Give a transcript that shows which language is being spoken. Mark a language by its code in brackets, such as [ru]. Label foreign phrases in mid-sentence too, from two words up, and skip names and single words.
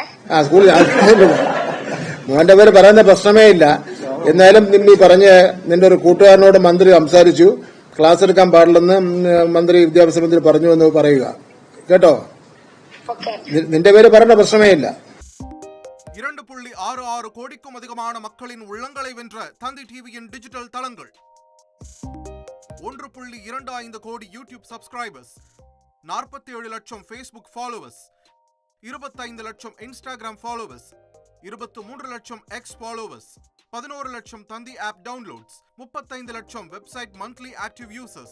[ml] സ്കൂളിൽ മോന്റെ പേര് പറയുന്ന പ്രശ്നമേ ഇല്ല. എന്നാലും നിമ്മി പറഞ്ഞ് നിന്റെ ഒരു കൂട്ടുകാരനോട് മന്ത്രി സംസാരിച്ചു, ക്ലാസ് എടുക്കാൻ പാടില്ലെന്ന് മന്ത്രി വിദ്യാഭ്യാസ മന്ത്രി പറഞ്ഞു എന്ന് പറയുക കേട്ടോ. നിന്റെ പേര് പറയേണ്ട പ്രശ്നമേ ഇല്ല. [ta] 2.66 கோடிக்கும் அதிகமான மக்களின் உள்ளங்களை வென்ற தந்தி டிவியின் டிஜிட்டல் தளங்கள், 1.25 கோடி யூடியூப் சப்ஸ்கிரைபர்ஸ், 47 லட்சம் ஃபேஸ்புக் ஃபாலோவர்ஸ், 25 லட்சம் இன்ஸ்டாகிராம் ஃபாலோவர்ஸ், 23 லட்சம் எக்ஸ் ஃபாலோவர்ஸ், 11 லட்சம் தந்தி [en] app downloads, [ta] 35 லட்சம் [en] website monthly active users.